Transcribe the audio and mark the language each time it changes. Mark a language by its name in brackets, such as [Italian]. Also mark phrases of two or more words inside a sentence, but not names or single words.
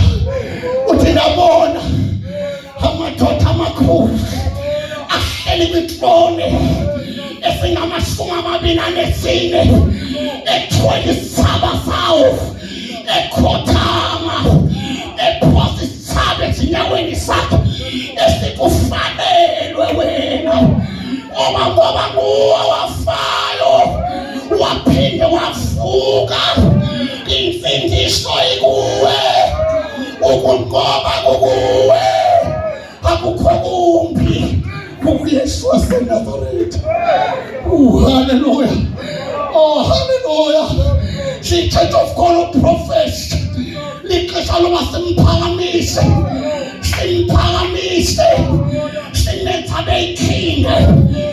[Xhosa] Uthi ndabona amadoda amakhulu ahleli kwitrone esingamashumi 24 ethwele isithaba sawo, ekhothama, ephosa isithaba ezinyaweni zakhe, esithi ufanelwe wena ngoba nguwe wafayo waphinde wavuka. Imfundiso ikuwe, ukunqoba kukuwe, akukho kumbi kuYesu waseNazaretha. Hallelujah. Oh hallelujah. The Church of God of Prophets lixesha loba simphakamise, simphakamise, siletha beyikinga.